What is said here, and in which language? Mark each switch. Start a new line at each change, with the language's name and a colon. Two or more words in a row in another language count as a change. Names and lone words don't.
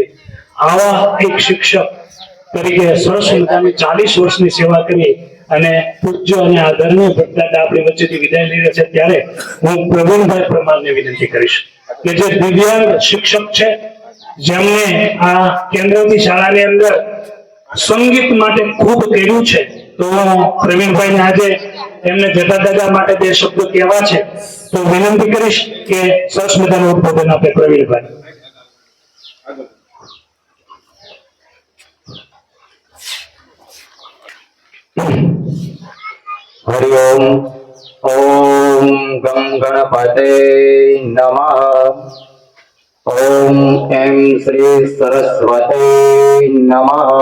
Gujarati: આવા એક શિક્ષક તરીકે સરસ મજાની 40 વર્ષની સેવા કરી અને પૂજ્ય અને આદરણીય ભટ્ટદાદા આપણી વચ્ચેથી વિદાય લઈ રહ્યા છે, ત્યારે હું પ્રવીણભાઈ પરમારને વિનંતી કરીશ કે જે દિવ્યાંગ શિક્ષક છે, જેમને આ કેન્દ્રની શાળાની અંદર સંગીત માટે ખૂબ કર્યું છે, તો પ્રવીણભાઈને આજે એમને જતા દાદા માટે 2 શબ્દો કહેવા છે, તો વિનંતી કરીશ કે સરસ મજાનું ઉદ્બોધન આપે પ્રવીણભાઈ.
Sanskrit: हरि ओम. ओम गम गणपते नमः. ओम एम श्री सरस्वते नमः.